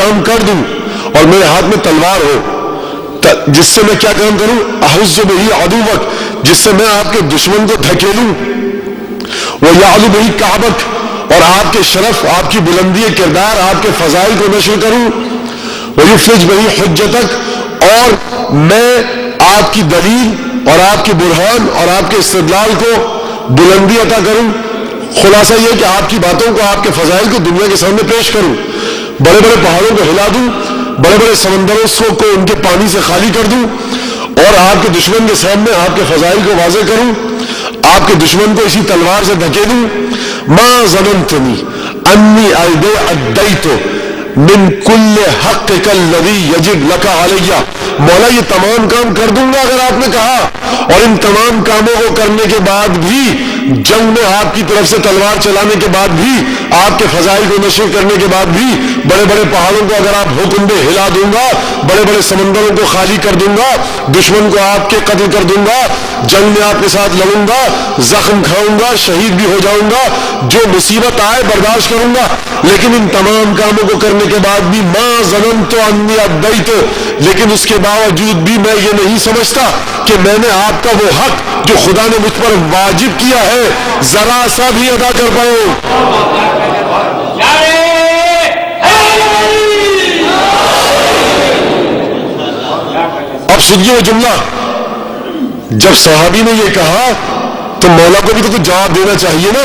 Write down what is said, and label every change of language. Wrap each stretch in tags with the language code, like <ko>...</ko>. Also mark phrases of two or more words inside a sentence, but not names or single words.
<ur>کام کر دوں اور میرے ہاتھ میں تلوار ہو جس سے میں کیا کام کروں,</ur> <ar>احز بہ عدوک,</ar> <ur>جس سے میں آپ کے دشمن کو دھکیلوں,</ur> <ar>ویعلو بہ کعبک,</ar> <ur>اور آپ کے شرف, آپ کی بلندی کردار, آپ کے فضائل کو نشر کروں,</ur> <ar>ویفلج بہ حجتک,</ar> <ur>اور میں آپ کی دلیل اور آپ کی برہان اور آپ کے استدلال کو بلندی عطا کروں. خلاصہ یہ کہ آپ کی باتوں کو, آپ کے فضائل کو دنیا کے سامنے پیش کروں, بڑے بڑے پہاڑوں کو ہلا دوں, بڑے بڑے سمندروں کو ان کے پانی سے خالی کر دوں, اور آپ کے دشمن کے سامنے آپ کے فضائل کو واضح کروں, آپ کے دشمن کو اسی تلوار سے دھکیلوں.</ur> <ar>ما ظننتنی انی ادیت من کل حقک الذی یجب لک علی.</ar> <ur>مولا یہ تمام کام کر دوں گا اگر آپ نے کہا, اور ان تمام کاموں کو کرنے کے بعد بھی, جنگ میں آپ کی طرف سے تلوار چلانے کے بعد بھی, آپ کے فضائل کو نشر کرنے کے بعد بھی, بڑے بڑے پہاڑوں کو اگر آپ حکم دے ہلا دوں گا, بڑے بڑے سمندروں کو خالی کر دوں گا, دشمن کو آپ کے قتل کر دوں گا, جنگ میں آپ کے ساتھ لڑوں گا, زخم کھاؤں گا, شہید بھی ہو جاؤں گا, جو مصیبت آئے برداشت کروں گا, لیکن ان تمام کاموں کو کرنے کے بعد بھی</ur> <ar>ما ظننت انی ادیت,</ar> <ur>لیکن اس کے باوجود بھی میں یہ نہیں سمجھتا کہ میں نے آپ کا وہ حق جو خدا نے مجھ پر واجب کیا ہے ذرا سا بھی ادا کر پاؤں. اب سنیے وہ جملہ, جب صحابی نے یہ کہا تو مولا کو بھی تو کچھ جواب دینا چاہیے نا.</ur>